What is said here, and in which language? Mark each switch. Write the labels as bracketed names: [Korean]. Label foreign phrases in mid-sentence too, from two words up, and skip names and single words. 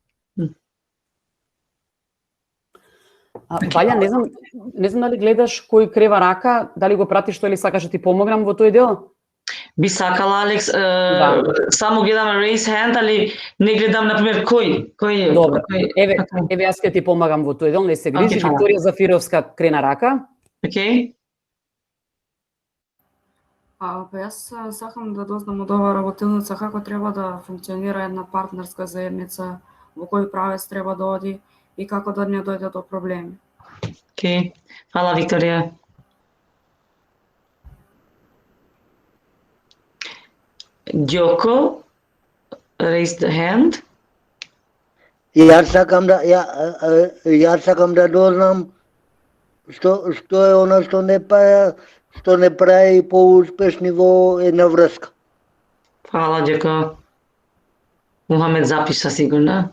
[Macedonian] Ваља, не знам дали гледаш кој крева рака, дали го пратиш тоа или сакаш да ти помогнам во тој дел? Би сакала, Алекс, Да. само гледам [English] raise hand, [Macedonian] али не гледам, например, кој Добро. Еве Океј. јас ќе ти помагам во тој дел, не се грижи. Океј, фала. Викторија Зафировска крена рака. Океј. Па јас сакам да дознам од оваа работилница како треба да функционира една партнерска заедница, во кој правец треба да оди и како да не дојде до проблеми. Океј. Фала, Викторија. Ѓоко, [English] raise the hand. [Macedonian] Јас сакам да дознам што е она што не прави поуспешни во една врска. Фала, Ѓоко. Мухамед запиша сигурно.